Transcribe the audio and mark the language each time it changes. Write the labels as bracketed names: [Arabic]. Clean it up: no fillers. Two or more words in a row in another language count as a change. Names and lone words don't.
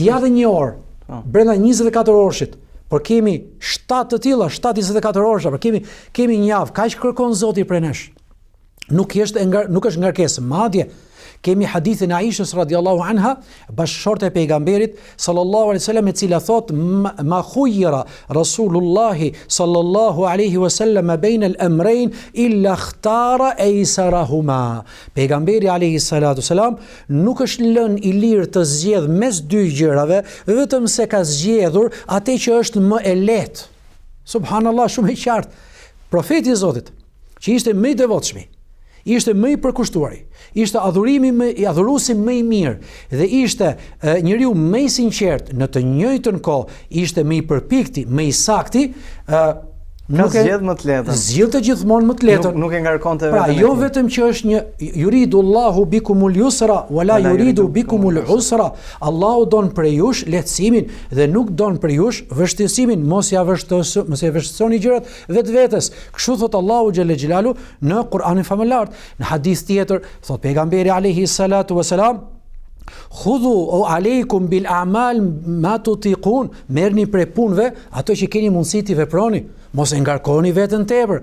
[Albanian] Ja dhe një orë. Brenda 24 orëshit. Por kemi 7 të tilla, 7-24 orësha, por kemi një javë, kaq kërkon Zoti prej nesh. Nuk është ngarkesë, madje kemi hadithin e Aishës [Arabic] رضي الله عنها, [Albanian] bashkëshorte e pejgamberit [Arabic] صلى الله عليه وسلم, [Albanian] e cila thot [Arabic] ما خير رسول الله صلى الله عليه وسلم بين الأمرين إلا اختار أيسرهما. [Albanian] Pejgamberi [Arabic] عليه الصلاة والسلام [Albanian] nuk është lënë i lirë të zgjedh mes dy gjërave, vetëm se ka zgjedhur atë që është më e lehtë. Subhanallahu, shumë e qartë. Profeti i Zotit, që ishte më i devotshëm, ishte më i përkushtuari, ishte adhuruesi më i mirë dhe ishte njeriu më i sinqert, në të njëjtën kohë ishte më i përpikti, më i sakti, Nuk zgjedh më të lehtën. Zgjedhte gjithmonë më të lehtën. Nuk e ngarkonte vetëm. Pra, jo vetëm që është një [Arabic] يريد الله بكم اليسر ولا يريد بكم العسر. [Albanian] Allahu don për jush lehtësimin dhe nuk don për jush vështirësimin. Mos ja vështirësoni gjërat vetvetes. Kështu thot Allahu [Arabic] جل جلاله [Albanian] në Kur'anin famëlar. Në hadith tjetër thot pejgamberi [Arabic] عليه الصلاة والسلام, خذوا عليكم بالأعمال ما تطيقون, [Albanian] merrni prej punëve ato që keni mundësi t'i veproni, mos e ngarkoni veten tepër.